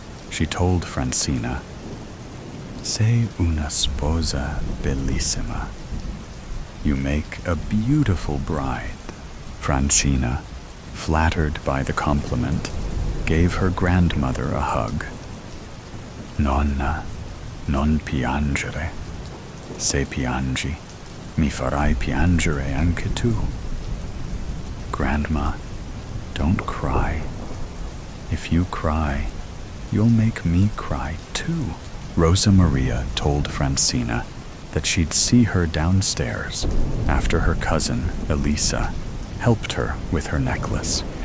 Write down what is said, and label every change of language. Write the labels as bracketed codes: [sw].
[en] She told Francina, [it] "Sei una sposa bellissima." [en] You make a beautiful bride. Francina, flattered by the compliment, gave her grandmother a hug. [it] "Nonna, non piangere. Se piangi, mi farai piangere anche tu." [en] Grandma, don't cry. If you cry, you'll make me cry too. Rosa Maria told Francina that she'd see her downstairs after her cousin, Elisa, helped her with her necklace.